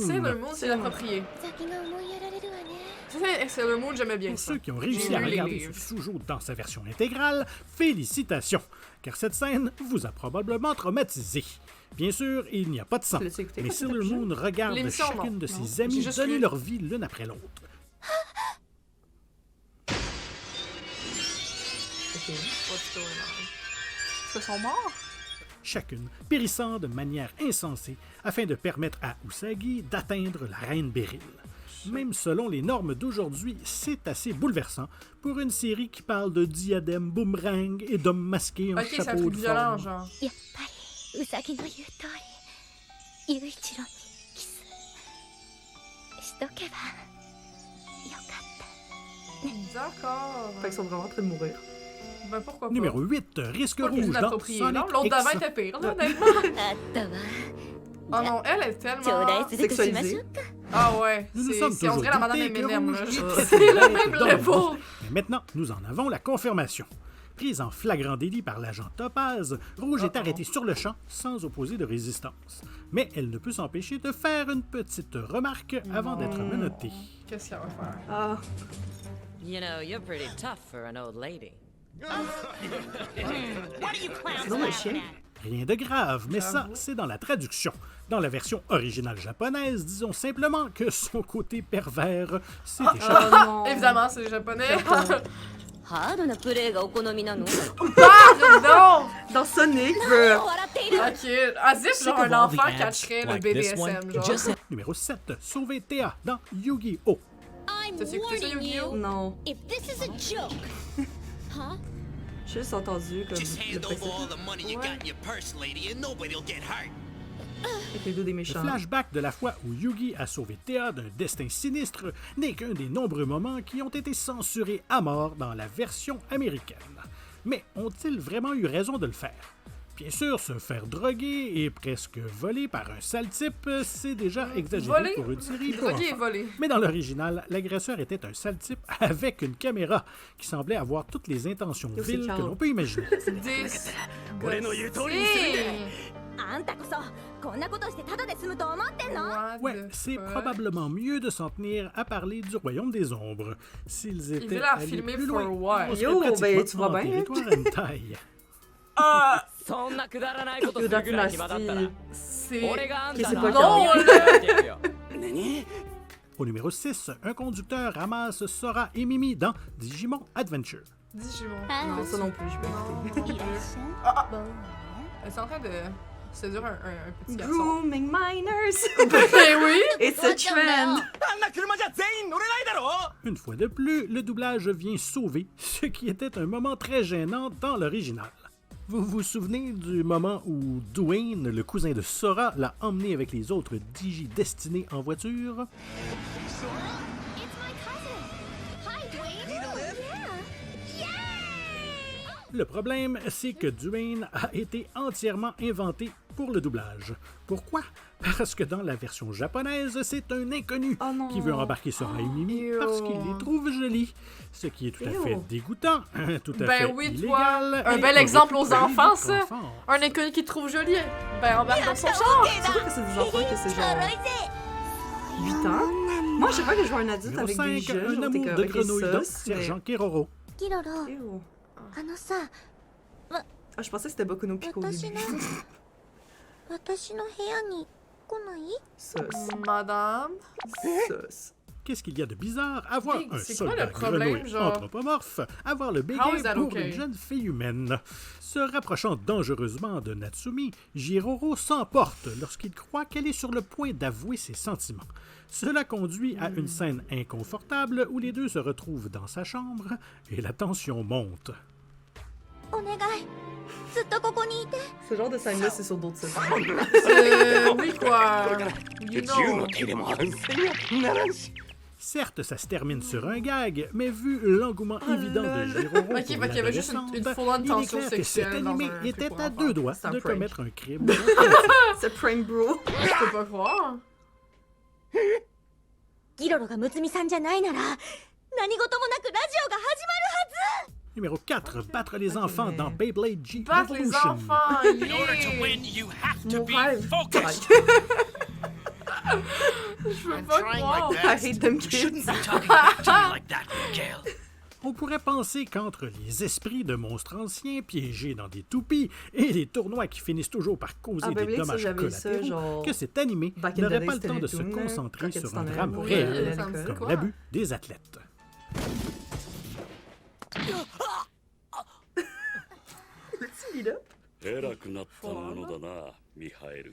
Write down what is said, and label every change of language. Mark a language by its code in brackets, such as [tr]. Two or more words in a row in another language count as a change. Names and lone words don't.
[fr] Sailor Moon, c'est approprié. Sailor Moon, j'aimais bien Pour ça. ceux qui ont réussi J'ai à lu les regarder livres. ce sous-jour dans sa version intégrale, félicitations, car cette scène vous a probablement traumatisé. Bien sûr, il n'y a pas de sang, L'as-tu écouté mais quand Sailor t'étais Moon regarde L'émission, chacune non. de Non. ses amis J'ai juste donner lu. leur vie l'une après l'autre. Ok. [en] What's going on? [fr] Est-ce qu'ils sont morts? Chacune périssant de manière insensée afin de permettre à Usagi d'atteindre la reine Beryl. Même selon les normes d'aujourd'hui, c'est assez bouleversant pour une série qui parle de diadèmes boomerang et d'hommes masqués en Ok, c'est un chapeau truc de violent, forme. genre. [ja] やっぱりウサギの言う通り雄一郎にキスしとけばよかっ [fr] D'accord. Fait qu'ils sont vraiment en train de mourir. Ben pourquoi pas? Numéro 8, Risque Pas plus rouge dans inapproprié, Sonic non? L'autre d'avant X. était pire, là, honnêtement. [ja] たあったわ [fr] Oh non, elle est [ja] 頂 [fr] tellement... [ja] 戴するとしましょうか [fr] Ah ouais, Nous nous sommes c'est on toujours dirait la madame doutés que Eminem, là. Rouge C'est était le bête même dans le level. monde. Mais maintenant, nous en avons la confirmation. Prise en flagrant délit par l'agent Topaz, Rouge est arrêtée sur le champ sans opposer de résistance. Mais elle ne peut s'empêcher de faire une petite remarque avant d'être menottée. Qu'est-ce qu'elle va faire? Ah, [en] You know, you're pretty tough for an old lady. [fr] c'est donc un chien. Rien de grave, mais ça, c'est dans la traduction. Dans la version originale japonaise, disons simplement que son côté pervers s'est échappé. Oh non. Évidemment, c'est les japonais. [ja] ハードなプレイがお好みなの [fr] Pardon! Dans Sonic, [ja] 何 [fr] bro. [ja] を笑っている [fr] Ok, [en] as if [fr] genre un enfant catcherait le BDSM, genre. Numéro 7, Sauver Théa dans Yu-Gi-Oh! [en] I'm [fr] T'as écouté ça, [en] warning [fr] Yu-Gi-Oh? [en] you [fr] Non. [en] if this is a joke Huh? [fr] J'ai juste entendu comme [en] Just [fr] le [en] hand over all [fr] principe [en] the money you got in your purse, lady, and nobody'll get hurt. [fr] avec les dos des Le méchants. flashback de la fois où Yugi a sauvé Théa d'un destin sinistre n'est qu'un des nombreux moments qui ont été censurés à mort dans la version américaine. Mais ont-ils vraiment eu raison de le faire? Bien sûr, se faire droguer et presque voler par un sale type, c'est déjà exagéré Voler? pour une série pour Drogué et enfants. volé. Mais dans l'original, l'agresseur était un sale type avec une caméra qui semblait avoir toutes les intentions Yo, c'est viles que Carl. l'on peut imaginer. [en] Disgusting. [ja] あんたこそこんなことしてただで済むと思ってんの？ [en] What [fr] Ouais, [en] the [fr] c'est [en] fuck? [fr] probablement mieux de s'en tenir à parler du royaume des ombres. S'ils étaient veulent la allés filmer plus [en] for [fr] loin, [en] what? [fr] on serait Yo, ben, pratiquement tu vois en bien, hein? territoire hentai. [ja] そんなくだらないことす [fr] Yo, [ja] るぐらい暇だったら [fr] Dynasty. C'est. [ja] 俺があんた [fr] Qu'est-ce [ja] の [fr] que c'est pas Non, Carl? là! Au numéro 6, un conducteur ramasse Sora et Mimi dans Digimon Adventure. Digimon. Non, ça non plus, je vais écouter. [ja] いらっしゃい。 [fr] Ah, [ja] ぼん [fr] Elle est en train de séduire un petit garçon. [en] Grooming minors! [fr] Ben oui! [en] It's a trend! [ja] あんな車じゃ全員乗れないだろ [fr] Une fois de plus, le doublage vient sauver ce qui était un moment très gênant dans l'original. Vous vous souvenez du moment où Dwayne, le cousin de Sora, l'a emmené avec les autres Digi-destinés en voiture? [en] It's my cousin. Hi, Dwayne. Yeah. Yay! [fr] Le problème, c'est que Dwayne a été entièrement inventé pour le doublage. Pourquoi? Parce que dans la version japonaise, c'est un inconnu Oh non. qui veut embarquer Sora et Mimi Ew. parce qu'il les trouve jolis. Ce qui est tout à Ew. fait dégoûtant, tout à Ben fait oui, illégal. toi. Un et bel aurait exemple pu aux priver enfants, notre ça. enfance. Un inconnu qui te trouve jolie. Ben, embarque dans son char. C'est sûr que c'est des enfants que c'est genre 8 ans. Moi, je sais pas que je vois un adulte Numéro avec 5, des jeux. un genre, t'es amour comme, de ok, grenouille ça, dans c'est- Sergent Keroro. [ja] キロロ、 [fr] Ew. [ja] あのさ、 [fr] Ah, je pensais que c'était Boku no Pico au [ja] 私 [fr] début. [ja] の私の部屋に来ない？ [fr] Sus. Madame. Sus. Qu'est-ce qu'il y a de bizarre à voir Hey, un c'est quoi soldat le problème, grenouille genre? anthropomorphe avoir le [en] How [fr] béguin [en] is that [fr] pour [en] okay? [fr] une jeune fille humaine? Se rapprochant dangereusement de Natsumi, Jiroro s'emporte lorsqu'il croit qu'elle est sur le point d'avouer ses sentiments. Cela conduit à une scène inconfortable où les deux se retrouvent dans sa chambre et la tension monte. お願い、ずっとここにいて。 Ce genre de scène-là, c'est sur d'autres sites. Oui, quoi. [en] You [ja] 銃の [en] know. [ja] 手でも反省にはならんし [fr] Certes, ça se termine sur un gag, mais vu l'engouement évident de Jiroro Ok, pour fait qu'il y avait juste une l'adolescente, full-on il est tension clair que cet sexuelle dans animé un truc était pour à enfants. deux doigts C'est un de prank. commettre un crime. C'est prank bro. Je peux pas croire. [ja] ギロロがむつみさんじゃないなら、何事もなくラジオが始まるはず。 [fr] Numéro 4, battre les enfants dans Beyblade G Battre les Revolution. enfants. [en] In order to Yeah. win, you have to [fr] Mon [en] be [fr] rêve. [en] focused. [fr] Je peux [en] I'm [fr] pas [en] trying [fr] croire. [en] my I best. hate them You shouldn't kids. be talking back to me like that, Miguel. [fr] On pourrait penser qu'entre les esprits de monstres anciens piégés dans des toupies et les tournois qui finissent toujours par causer Ah, des Beyblade, ça, dommages j'avais ça, collatéraux, genre, que cet animé [en] back in the [fr] n'aurait [en] days, [fr] pas le temps de se Télétoon, là, concentrer quand sur tu t'en un allais drame mourir réel, à ça me dit l'école. comme quoi? l'abus des athlètes. [ja] 偉くなったものだな、ミハエル。